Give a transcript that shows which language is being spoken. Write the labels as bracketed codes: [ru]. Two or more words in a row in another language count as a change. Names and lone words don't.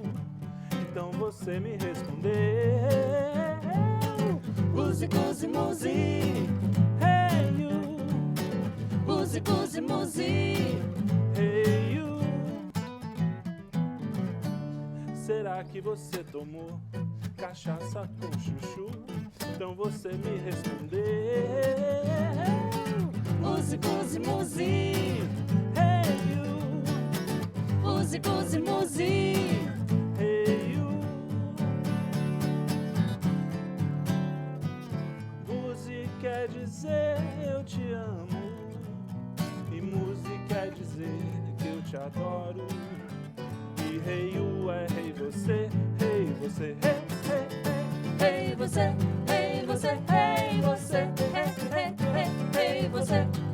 [pt] Então você me respondeu. Muzi, muzi, muzi. [en] Hey you. [pt] Muzi, muzi, muzi. [en] Hey you. [pt] Será que você tomou cachaça com chuchu? Então você me respondeu. Muzi, muzi, muzi. [en] Hey you. [pt] Muzi, muzi, muzi. [en] Hey you. [pt] Muzi quer dizer eu te amo. E muzi quer dizer que eu te adoro. E [en] hey you [pt] é hey você, hey você, hey, hey, hey. Hey você, hey você, hey você, hey, hey, hey, hey você.